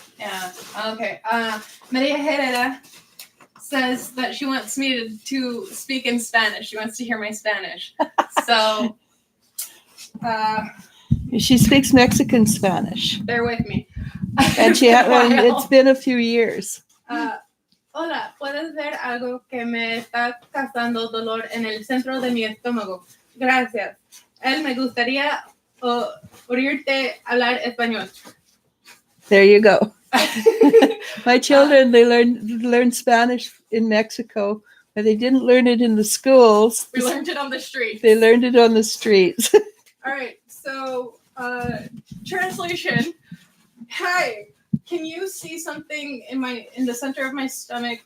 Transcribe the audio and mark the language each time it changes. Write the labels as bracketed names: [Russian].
[English] Yeah. Okay. Maria Herrera says that she wants me to speak in Spanish. She wants to hear my Spanish. So, she speaks Mexican Spanish. Bear with me. And it's been a few years. [Spanish] Hola, ¿puedes ver algo que me está causando dolor en el centro de mi estómago? Gracias. Me gustaría oírte hablar español. [English] There you go. My children, they learned Spanish in Mexico, but they didn't learn it in the schools. We learned it on the streets. They learned it on the streets. All right, so translation. Hi, can you see something in the center of my stomach?